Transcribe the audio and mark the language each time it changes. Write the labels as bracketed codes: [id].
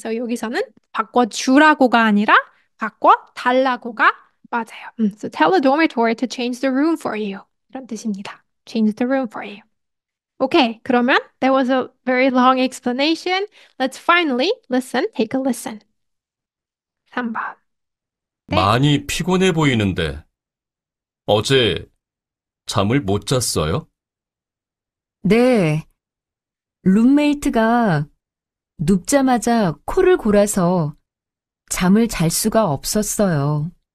[ko] So 여기서는 바꿔주라고가 아니라 바꿔달라고가 맞아요. [en] So tell the dormitory to change the room for you. [ko] 이런 뜻입니다. [en] Change the room for you. Okay, [ko] 그러면 [en] that was a very long explanation. Let's finally listen. Take a listen. [ko] 3번. 네. 많이 피곤해 보이는데 어제 잠을 못 잤어요? 네. 룸메이트가 눕자마자 코를 골아서 잠을 잘 수가 없었어요.